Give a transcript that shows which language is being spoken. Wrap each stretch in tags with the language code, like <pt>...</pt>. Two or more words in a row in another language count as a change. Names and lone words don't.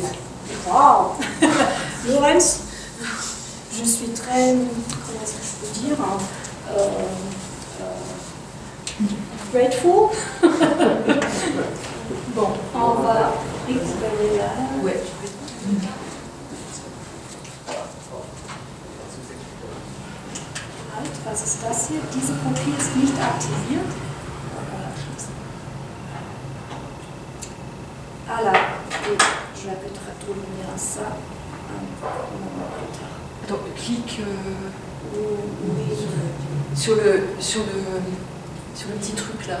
<fr>Waouh. Lorenz, je suis très, comment est-ce que je peux dire, grateful. Bon, on va récupérer là. Ouais.</fr> <de>Halt, was ist das hier? Diese Kopie ist nicht aktiviert.</de> <fr>Ah là, je vais peut-être revenir à ça un moment plus tard. Attends, clique Oui, sur le petit truc là.</fr>